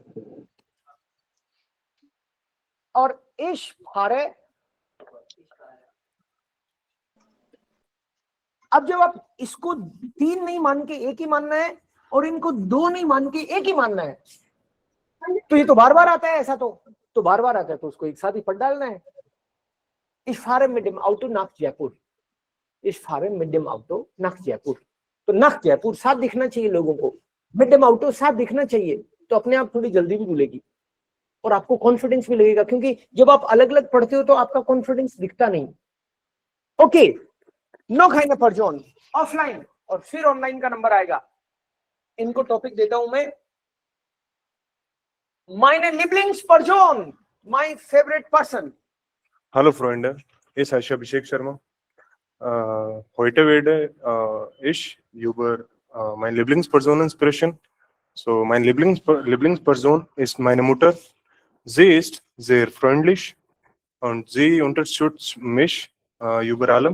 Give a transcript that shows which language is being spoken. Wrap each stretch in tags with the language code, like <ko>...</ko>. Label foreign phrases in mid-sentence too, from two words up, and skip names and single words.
<hi>और</hi> <de>ich fahre,</de> <hi>अब जब आप इसको 3 नहीं मान के एक ही मानना है और इनको 2 नहीं मान के एक ही मानना है, तो ये तो बार बार आता है, ऐसा तो बार बार आता है, तो उसको एक साथ ही पढ़ डालना है।</hi> <de>Ich fahre mit dem Auto nach Jaipur, ich fahre mit dem Auto nach Jaipur,</de> <hi>तो nach जयपुर साथ दिखना चाहिए लोगों को,</hi> <de>mit dem Auto</de> <hi>साथ दिखना चाहिए, तो अपने आप थोड़ी जल्दी भी भूलेगी और आपको कॉन्फिडेंस भी लगेगा, क्योंकि जब आप अलग अलग पढ़ते हो तो आपका कॉन्फिडेंस दिखता नहीं। ओके,</hi> <de>noch eine Person</de> <hi>ऑफलाइन और फिर ऑनलाइन का नंबर आएगा। इनको टॉपिक देता हूं मैं,</hi> <de>meine Lieblingsperson,</de> <en>my favorite person।</en> <de>Hallo Freunde, ich heiße Abhishek Sharma. Heute werde ich über meine Lieblingsperson sprechen. So, meine Lieblingsperson ist meine Mutter. Sie ist sehr freundlich und sie unterstützt mich über allem.</de>